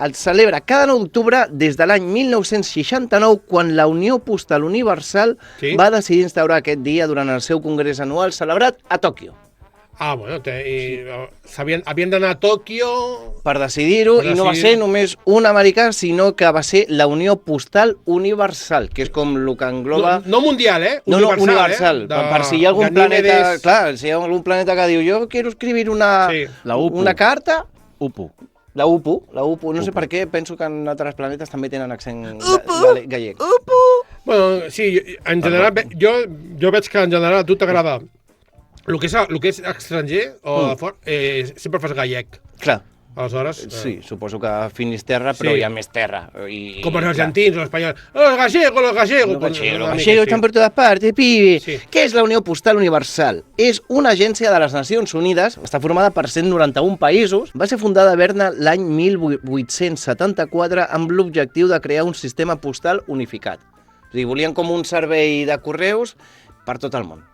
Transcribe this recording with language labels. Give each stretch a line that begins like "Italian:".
Catalan: El celebra cada 9 d'octubre des de l'any 1969, quan la Unió Postal Universal va decidir instaurar aquest dia durant el seu congrés anual celebrat a Tòquio. Ah, bueno, havien d'anar a Tòquio... Per decidir-ho, i no va ser només un americà, sinó que va ser la Unió Postal Universal, que és com el que engloba... No mundial, universal. Per si hi ha algun planeta... Clar, si hi ha algun planeta que diu jo
Spanish: quiero escribir una carta...
Catalan: La UPU, no sé per què, penso que en altres planetes també tenen accent gallec. Bueno, sí, en general, jo veig que en general a tu t'agrada el que és estranger o de fora, sempre fas gallec. Clar. Aleshores... Sí, suposo que Finisterra, però hi ha més terra. Com els argentins o els espanyols.
Spanish: Los gallegos! Los gallegos están por todas partes, pibe.
Catalan: Què és la Unió Postal Universal? És una agència de les Nacions Unides, està formada per 191 països, va ser fundada a Berna l'any 1874 amb l'objectiu de crear un sistema postal unificat. O sigui, volien com un servei de correus per tot el món.